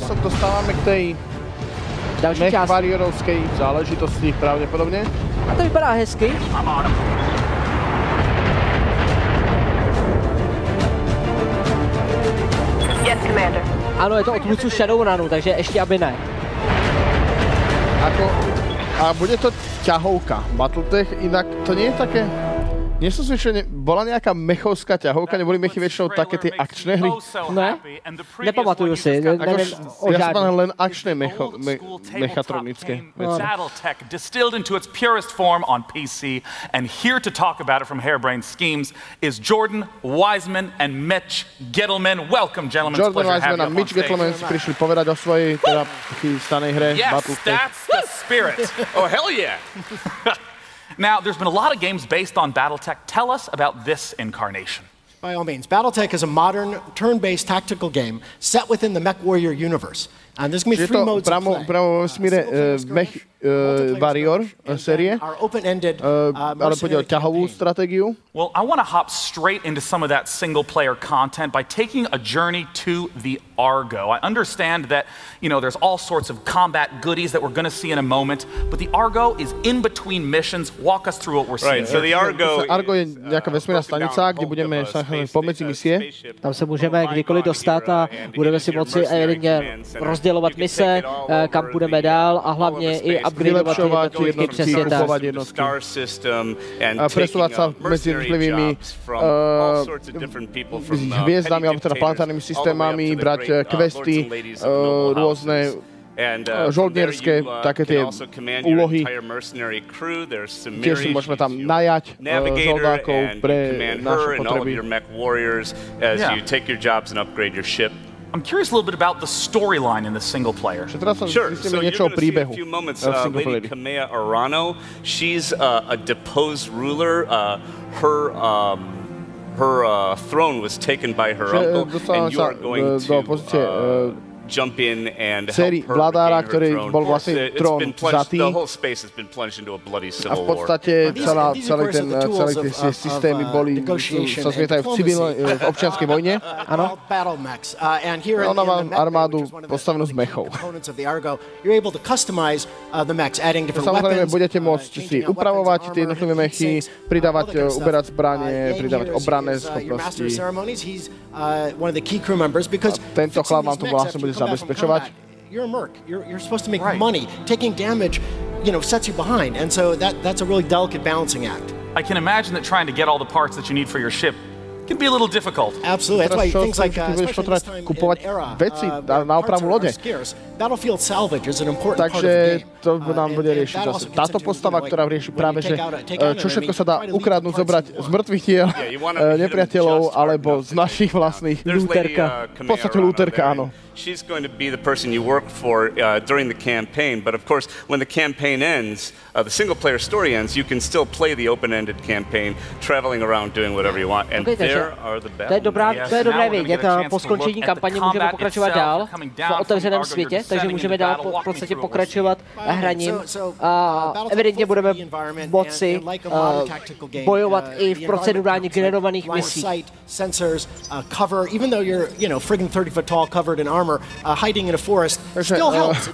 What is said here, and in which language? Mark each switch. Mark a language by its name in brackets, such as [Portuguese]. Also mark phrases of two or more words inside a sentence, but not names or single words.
[Slovak] Teraz se dostáváme k tej mech-warriorovskej záležitosti pravděpodobně. [Czech] A to vypadá hezky. [English] Yes, Commander. [Czech] Ano, je to od tvůrců Shadowrunu, takže ještě aby ne. [Slovak] A bude to ťahovka. Battletech, inak to nie je také... Nie sú zvyčajne, bola nejaká mechovská ťahovka, neboli mechy väčšinou také tie akčné hry? [Czech] Ne, nepamatuju si, [Slovak] neviem o ja som len akčné mechatronické veci. [English] Battletech distilled into its purest form on PC, and here to talk about it from Harebrained Schemes is Jordan Wiseman and Mitch Gettleman. Welcome, gentlemen. [Slovak] Jordan Wiseman a Mitch Gettleman si prišli povedať o svojej teda chystanej hre Battletech. [English] Yes, that's the spirit. Oh, hell yeah. Now, there's been a lot of games based on Battletech. Tell us about this incarnation. By all means. Battletech is a modern, turn-based tactical game set within the MechWarrior universe. And there's going to be 3 modes of play. [Slovak] Pravo v smíre Mech Warrior série, ale pôjde o ťahovú stratégiu. [English] Well, I want to hop straight into some of that single-player content by taking a journey to the Argo. I understand that, there's all sorts of combat goodies that we're going to see in a moment, but the Argo is in between missions. Walk us through what we're seeing. Right, so the Argo [Slovak] je nejaká vesmírna stanica, kde budeme sa pomedzi misie. [Czech] Tam se můžeme kdykoliv dostat a budeme si moci evidentně rozdělovat mise, kam půjdeme dál a hlavně i upgradeovat jednotky, přesně tak. [Slovak] Kupovať jednotky. A presúvať sa medzi jednotlivými hviezdami, alebo teda planetárnymi systémami, brať questy, rôzne žoldnierské, také tie úlohy. Tiež si môžeme tam najať žoldákov pre naše potreby. [English] I'm curious a little bit about the storyline in the single player. Sure. So you're going to see in a few moments Lady Kamea Arano. She's a deposed ruler. Her throne was taken by her uncle, and you are going to jump in and help her [Slovak] vládára, ktorý bol vlastne trón vzatý. [English] The whole space has been plunged into a bloody civil war. [Slovak] A v podstate celé tie systémy sa zmietajú v občianskej vojne. Áno. Ona má armádu postavenú z mechov. Samozrejme, budete môcť si upravovať tie jednotlivé mechy, pridávať, uberať zbranie, pridávať obranné schopnosti. A tento chlap vám to vlastne bude zabezpečovať. [English] You're a merc. You're supposed to make money. Taking damage, sets you behind, and so that's a really delicate balancing act. I can imagine that trying to get all the parts that you need for your ship can be a little difficult. Absolutely. That's why things like [Slovak] kupovať veci na opravu lode. [English] Battlefield salvage is an important part of the game. [Slovak] Takže to nám bude riešiť zase táto postava, ktorá rieši práve, že čo všetko sa dá ukradnúť, zobrať z mŕtvych tiel nepriateľov alebo z našich vlastných lúterka. V podstate lúterka, áno. [English] She's going to be the person you work for during the campaign, but of course, when the campaign ends, the single-player story ends, you can still play the open-ended campaign, traveling around doing whatever you want, and there are the battles. [Czech] To je dobré vědět. Po skončení kampaně můžeme pokračovat dál v otevřeném světě, takže můžeme dál v podstatě pokračovat hraním. A evidentně budeme moci bojovat i v procedurálně generovaných misích. [English] Hiding in a forest still helps.